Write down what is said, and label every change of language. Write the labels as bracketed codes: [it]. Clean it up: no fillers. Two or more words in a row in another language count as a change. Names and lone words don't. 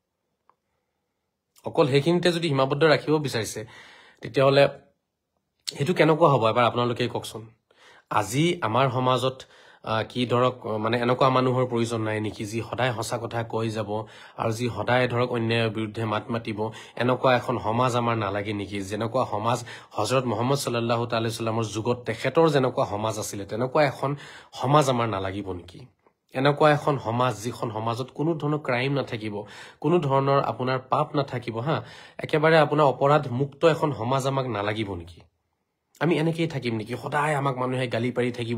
[as] অকল হেখিনিতে যদি সীমাবদ্ধ ৰাখিব বিচাৰিছে তেতিয়াহলে হেতু কেনেকুৱা হ'ব এবাৰ আপোনালোকে কওকচোন আজি আমাৰ সমাজত কি ধৰক মানে এনেকুৱা মানুহৰ প্ৰয়োজন নাই নেকি যি সদায় হসা কথা কৈ যাব আৰু যি সদায় ধৰক অন্যায়ৰ বিৰুদ্ধে মাত মাতিব এনেকুৱা এখন সমাজ আমাৰ নালাগে নেকি যেনেকুৱা সমাজ হযৰত মুহাম্মদ [ar] صلى الله تعالى [as] সাল্লামৰ যুগত তেখেতৰ যেনেকুৱা সমাজ আছিল তেনেকুৱা এখন সমাজ আমাৰ নালাগিব নেকি এনেকুৱা এখন সমাজ যিখন সমাজত কোনো ধৰণৰ ক্ৰাইম নাথাকিব, কোনো ধৰণৰ আপোনাৰ পাপ নাথাকিব, হা, একেবাৰে আপোনাৰ অপৰাধ মুক্ত এখন সমাজ আমাক নালাগিব নেকি? আমি এনেকেই থাকিম নেকি? সদায় আমাক মানুহে গালি পাৰি থাকিব।